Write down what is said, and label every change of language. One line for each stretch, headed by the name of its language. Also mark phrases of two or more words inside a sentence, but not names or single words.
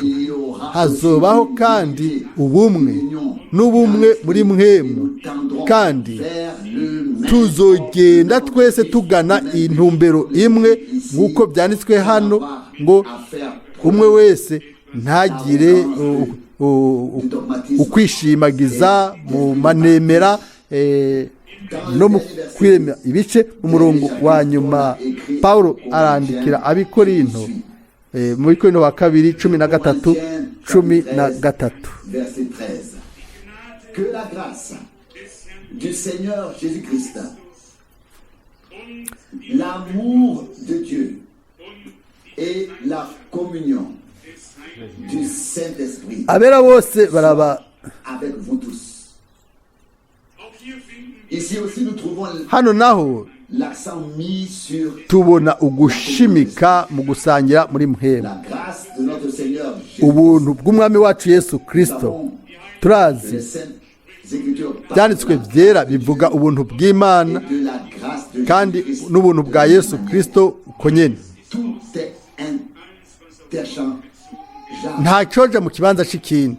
Rundi: Hazobaho kandi n'ubumwe muri Mwemu, kandi tuzogenda twese tugana intumbero imwe, nk'uko byanditswe hano ngo umwe wese ntagire ukwishimagiza mu manemera no mu kwiremera ibice. Umurongo wa nyuma Paulo arandikira abikorinto mu Bikorinto wa kabiri 13:13.
French: Que la grâce du Seigneur Jésus-Christ, l'amour de Dieu et la communion du Saint-Esprit
Rundi: abera bose baraba
French: avec vous tous. Ici aussi nous trouvons
Rundi: hano naho
French: l'accent mis sur
Rundi: tubona ugushimika mu gusangira muri Mwemu.
French: la grâce de notre Seigneur
Rundi: Ubuntu bw'Umwami wacu Yesu Kristo, turazi byanditswe byera bivuga ubuntu bw'Imana kandi n'ubuntu bwa Yesu Kristo uko nyene. Nta cyoja mu kibanza c'ikindi.